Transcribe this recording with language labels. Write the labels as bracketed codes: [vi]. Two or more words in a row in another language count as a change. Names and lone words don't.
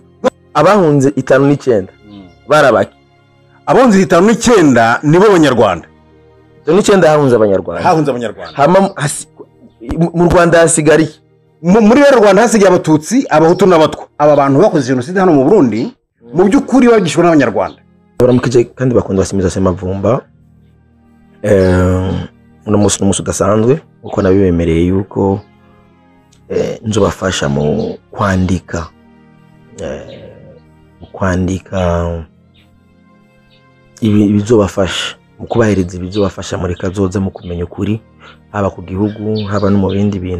[rn] Abahunze 5 barabaki. Abahunze 5 nibo abanyarwanda. 5 hahunze abanyarwanda. Hahunze abanyarwanda. Hama mu Rwanda hasigari. Muri Rwanda hasigaye abatutsi, abahutu n'abatwa. Aba bantu bakoze genocide hano mu Burundi mu by'ukuri bagishwe n'abanyarwanda. Baramukije kandi bakunda basimiza Semavumba. Uno musi udasanzwe uko nabibemereye yuko nzobafasha mu kwandika ibizobafasha mu kubahereza ibizobafasha muri kazoza mu kumenya ukuri haba ku gihugu haba no mu bindi bintu.